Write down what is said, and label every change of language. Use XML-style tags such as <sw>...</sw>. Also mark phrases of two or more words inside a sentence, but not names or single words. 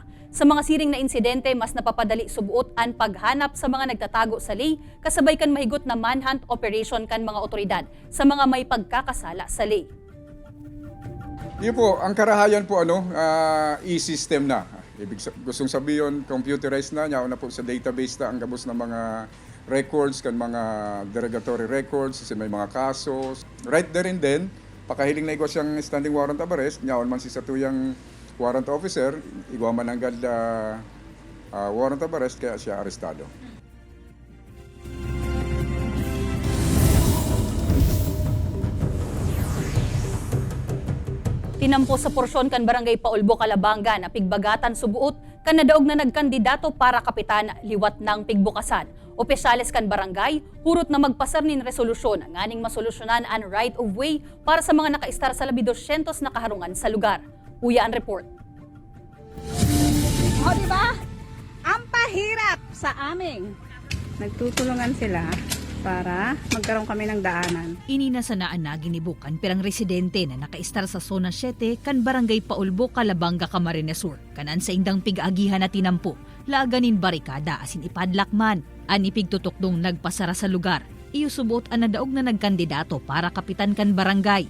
<bik>Sa mga siring na insidente, mas napapadali subuot ang paghanap sa mga nagtatago sa ley, kasabay kan mahigot na</bik> <en>manhunt operation</en> <bik>kan mga otoridad sa mga may pagkakasala sa ley. Yun po, ang karahayan po e-system na. Gustong sabihin, computerized na, niya na po sa database na ang gabos ng mga records, kan mga</bik> <en>derogatory records,</en> <bik>kasi may mga kasos.</bik> <en>Right there and then,</en> <bik>pakahiling na igwa siyang</bik> <en>standing warrant of arrest,</en> <bik>niya man si satuyang warrant officer, igwa man ang</bik> <en>warrant of arrest,</en> <bik>kaya siya arestado. Tinampo sa porsyon kan Barangay Paulbo, Calabanga na pigbagatan subuot kan nadaog na nagkandidato para kapitan liwat ng pigbukasan. Opisyales kan barangay, hurot na magpasar nin resolusyon ang aning masolusyonan ang</bik> <en>right of way</en> <bik>para sa mga nakaistar sa 200 na kaharungan sa lugar. Uya ang report.</bik> <tl>O diba? Ang pahirap sa aming. Nagtutulungan sila para magkaroon kami ng daanan.</tl> <bik>Ininasanaan na ginibukan pirang residente na nakaistar sa Zona 7 kan Barangay Paulbo, Calabanga, Camarines Sur. Kanan sa indang pig-agihan na tinampo, laganin barikada asin ipadlakman. Ani pigtutukdong nagpasara sa lugar. Iyusubot ang nadaog na nagkandidato para kapitan kan barangay.</bik>